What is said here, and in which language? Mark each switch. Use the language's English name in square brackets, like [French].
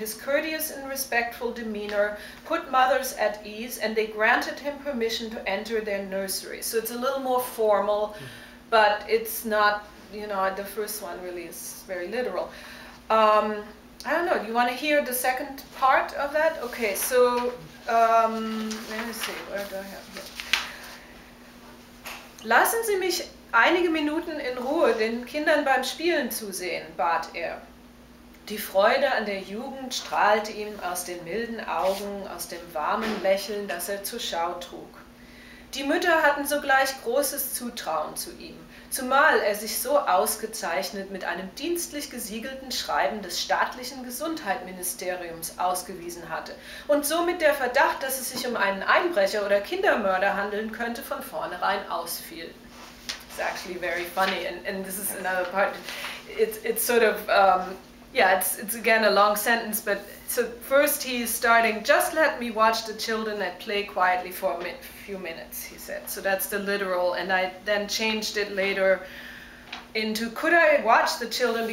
[English] His courteous and respectful demeanor put mothers at ease, and they granted him permission to enter their nursery. So it's a little more formal, but it's not, you know, the first one really is very literal. I don't know, do you want to hear the second part of that? Okay, so let me see, where do I have here? [German] Lassen Sie mich einige Minuten in Ruhe den Kindern beim Spielen zusehen, bat er. Die Freude an der Jugend strahlte ihm aus den milden Augen, aus dem warmen Lächeln, das er zur Schau trug. Die Mütter hatten sogleich großes Zutrauen zu ihm, zumal er sich so ausgezeichnet mit einem dienstlich gesiegelten Schreiben des staatlichen Gesundheitsministeriums ausgewiesen hatte und somit der Verdacht, dass es sich um einen Einbrecher oder Kindermörder handeln könnte, von vornherein ausfiel. [English] It's actually very funny, and this is another part. It's sort of yeah, it's again a long sentence, but so first he's starting, just let me watch the children and play quietly for a few minutes, he said. So that's the literal, and I then changed it later into, could I watch the children?